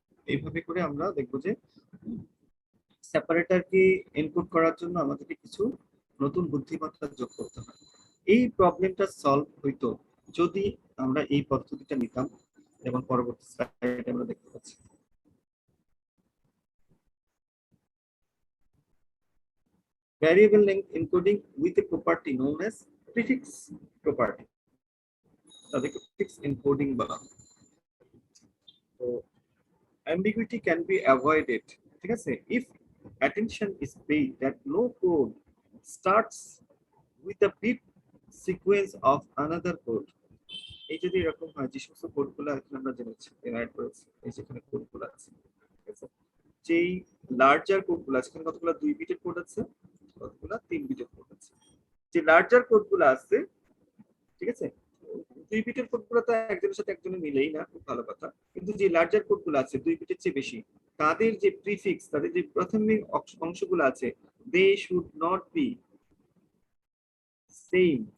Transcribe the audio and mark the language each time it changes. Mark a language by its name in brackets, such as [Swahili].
[Bangla] এইভাবে করে আমরা দেখবো যে সেপারেটরকে ইনপুট করার জন্য আমাদেরকে কিছু নতুন বুদ্ধিমত্তা যোগ করতে হয়। এই প্রবলেমটা সলভ হইতো যদি আমরা এই পদ্ধতিটা নিতাম, যেমন পরবর্তী স্লাইডে আমরা দেখতে পাচ্ছি। [English] Variable length encoding with a property known as prefix property, [Bangla] তাদেরকে prefix encoding বলা হয়। [English] তো ambiguity can be avoided, [Bangla] ঠিক আছে, [English] if attention is paid that no code starts with a bit sequence of another code। [Bangla] এই যদি এরকম হয় যে সমস্ত কোডগুলো এখানে আমরা জেনেছি অ্যাড করেছি, এই যেখানে কোডগুলো আছে, ঠিক আছে, যেই লার্জার কোডগুলো আছে এখানে কতগুলো 2 বিটের কোড আছে, কতগুলো 3 বিটের কোড আছে। যে লার্জার কোডগুলো আছে, ঠিক আছে, 2 বিটের কোডগুলো তো একজনের সাথে একজনের মিলেই না, খুব ভালো কথা, কিন্তু যে লার্জার কোডগুলো আছে 2 বিটের চেয়ে বেশি, তাদের যে প্রিফিক্স, তাদের যে প্রাথমিক অংশগুলো আছে, [English] They should not be same.